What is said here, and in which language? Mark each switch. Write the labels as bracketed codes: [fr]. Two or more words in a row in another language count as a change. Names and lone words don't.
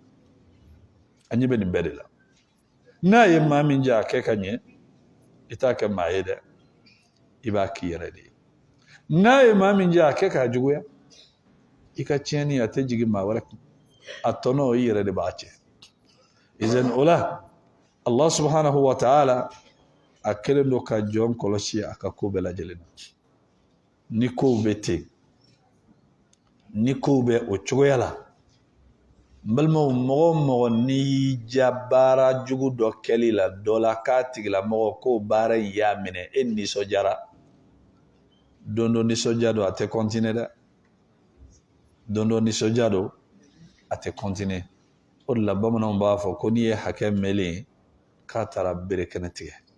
[bm] a ɲɛ bɛ nin bɛɛ de la n'a ye maa min jɛ a kɛ ka ɲɛ i t'a kɛ maa ye dɛ i b'a k'i yɛrɛ de ye n'a ye maa min jɛ a kɛ k'a juguya i ka tiɲɛni a tɛ jigin maa wɛrɛ kun a tɔnɔ i yɛrɛ de b'a cɛ izan o la [ar] الله سبحانه وتعالى [bm] a kelen don ka jɔn kɔlɔsi a ka ko bɛɛ lajɛlen na ni kow bɛ ten ni kow bɛ o cogoya la n balimaw mɔgɔ o mɔgɔ n'i ja baara jugu dɔ kɛli la dɔ la k'a tigilamɔgɔ k'o baara in y'a minɛ e nisɔndiyara don dɔ nisɔndiya don a tɛ continuer dɛ don dɔ nisɔndiya don a tɛ continuer o de la bamananw b'a fɔ ko n'i ye hakɛ mɛlen k'a taara berekɛnɛ tigɛ